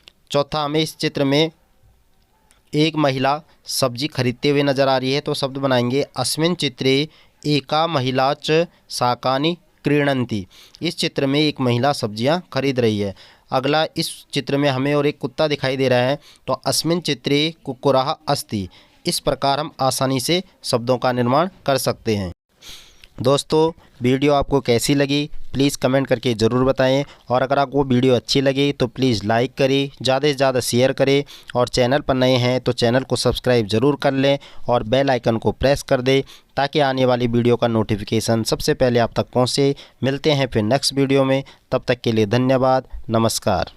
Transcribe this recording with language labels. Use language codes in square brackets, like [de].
[hi] चौथा, हमें इस चित्र में एक महिला सब्जी खरीदते हुए नजर आ रही है। तो शब्द बनाएंगे [sa] अस्मिन् चित्रे एका महिला च शाकानि क्रीणन्ति। [hi] इस चित्र में एक महिला सब्जियां खरीद रही है। अगला, इस चित्र में हमें और एक कुत्ता दिखाई दे रहा है। [sa] तो अस्मिन् चित्रे कुक्कुरः अस्ति। [hi] इस प्रकार हम आसानी से शब्दों का निर्माण कर सकते हैं। दोस्तों, वीडियो आपको कैसी लगी प्लीज़ कमेंट करके ज़रूर बताएं। और अगर आपको वीडियो अच्छी लगी तो प्लीज़ लाइक करें, ज़्यादा से ज़्यादा शेयर करें। और चैनल पर नए हैं तो चैनल को सब्सक्राइब ज़रूर कर लें और बेल आइकन को प्रेस कर दें ताकि आने वाली वीडियो का नोटिफिकेशन सबसे पहले आप तक पहुँचे। मिलते हैं फिर नेक्स्ट वीडियो में। तब तक के लिए धन्यवाद। नमस्कार।